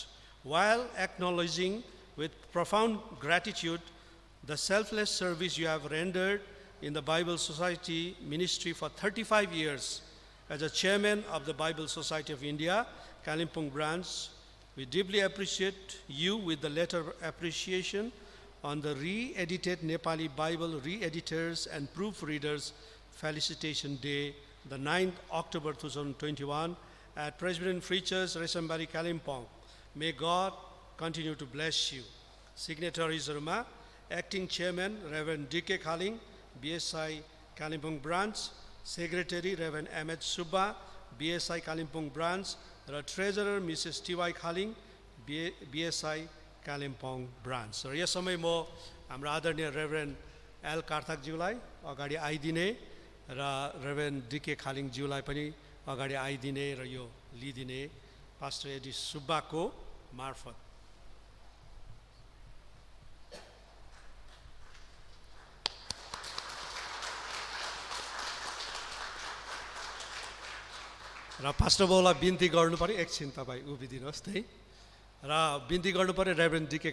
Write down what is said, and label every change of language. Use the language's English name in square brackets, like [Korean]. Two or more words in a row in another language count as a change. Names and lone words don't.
[English] While acknowledging with profound gratitude the selfless service you have rendered in the Bible Society ministry for 35 years, As a chairman of the Bible Society of India, Kalimpong branch, we deeply appreciate you with the letter of appreciation on the re-edited Nepali Bible re-editors and proofreaders Felicitation Day, the 9th October 2021 at Presbyterian Free Church, Resambari, Kalimpong. May God continue to bless you. Signatories Ruma, Acting Chairman Reverend D.K. Khaling, BSI Kalimpong Branch, Secretary Reverend Ahmed Subba, BSI Kalimpong Branch, र Treasurer Mrs. T.Y. Khaling, BSI Kalimpong Branch. [Nepali] र यस समय म हाम्रो आदरणीय रेभरेन्ड एल कार्ताकज्यूलाई अगाडि आइदिने र रेभरेन्ड D.K. खालिङज्यूलाई पनि अगाडि आइदिने र यो लिदिने पास्टर एडी सुब्बाको मार्फत। र पास्टर बाउलाई बिन्ती गर्नु पर्यो, एकछिन तपाईँ उभिदिनुहोस् है र बिन्ती गर्नु पर्यो रेभरेन्ड D.K.